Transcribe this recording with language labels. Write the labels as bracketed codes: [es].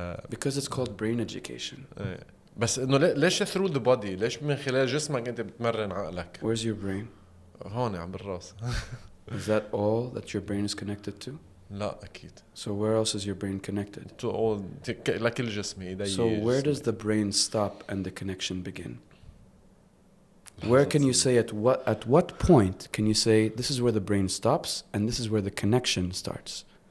[en] Because it's called brain education. [ar] بس إنه ليش [en] through the body؟ [ar] ليش من خلال جسمك أنت بتمرن عقلك؟ [en] Where's your brain? [ar] هون عم بالراس. [en] Is that all that your brain is connected to? [ar] لا أكيد. [en] So where else is your brain connected? To all [ar] لكل جسمي. [en] So where does the brain stop and the connection begin? Where can you say at what point can you say this is where the brain stops and this is where the connection starts?